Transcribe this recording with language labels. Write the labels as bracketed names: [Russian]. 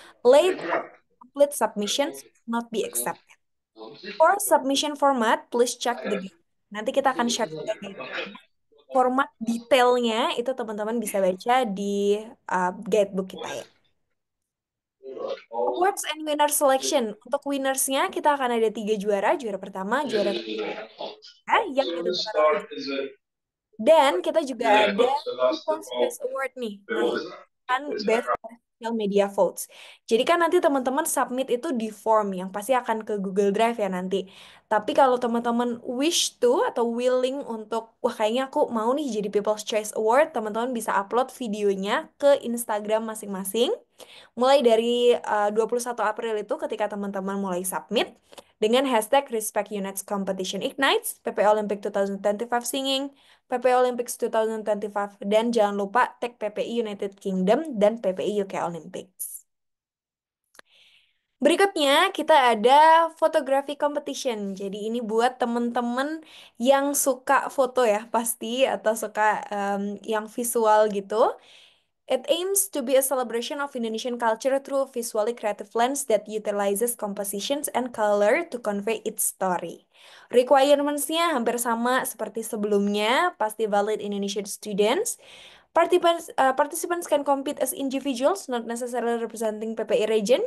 [English] Late or complete submissions will not be accepted. For submission format, please check the guide. [Indonesian] Nanti kita akan share juga guide. Format detailnya itu teman-teman bisa baca di guidebook kita ya. [English] Awards and winner selection. [Indonesian] Untuk winnersnya kita akan ada 3 juara. Juara pertama, juara kedua, yang ditentukan oleh. Dan kita juga ada People's Choice Award nih. Nah, ini kan Best Social Media Votes. Jadi kan nanti teman-teman submit itu di form yang pasti akan ke Google Drive ya nanti. Tapi kalau teman-teman [English] wish to [Indonesian] atau [English] willing [Indonesian] untuk, wah kayaknya aku mau nih jadi People's Choice Award, teman-teman bisa upload videonya ke Instagram masing-masing. Mulai dari 21 April itu ketika teman-teman mulai submit dengan hashtag Respect Units Competition Ignites, PP Olympic 2025 Singing, PP Olympics 2025, dan jangan lupa tag PPI United Kingdom dan PPI UK Olympics. Berikutnya kita ada fotografi competition. Jadi ini buat temen-temen yang suka foto ya pasti atau suka yang visual gitu. [English] It aims to be a celebration of Indonesian culture through a visually creative lens that utilizes compositions and color to convey its story. [Indonesian] Requirements-nya hampir sama seperti sebelumnya, pasti [English] valid Indonesian students. Participants can compete as individuals, not necessarily representing PPI region.